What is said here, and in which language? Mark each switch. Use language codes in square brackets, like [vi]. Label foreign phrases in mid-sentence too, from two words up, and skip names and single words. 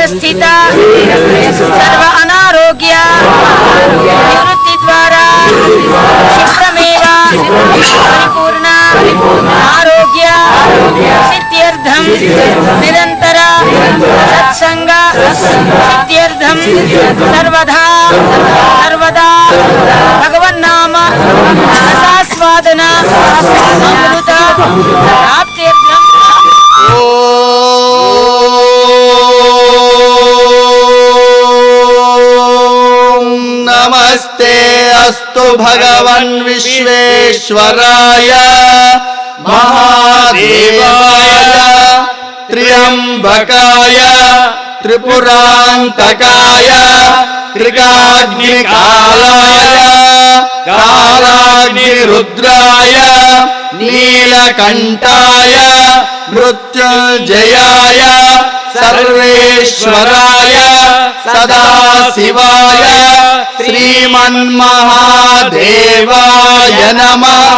[sa] స్థిత సర్వ అనారోగ్య నివృత్తి ద్వారా క్షిప్రమేవ పరిపూర్ణ ఆరోగ్య సిద్ధ్యర్థం నిరంతర సత్సంగ సిద్ధ్యర్థం సర్వదా సర్వదా భగవన్నామ రసాస్వాదన అమృత ప్రాప్త్యర్థం. नमस्ते अस्तु भगवन् विश्वेश्वराय महादेवाय त्र्यंबकाय त्रिपुरांतकाय त्रिकाग्निकालाय कालाग्निरुद्राय नीलकंठाय मृत्युंजयाय सर्वेश्वराय सदाशिवाय श्रीमन्महादेवाय नमः.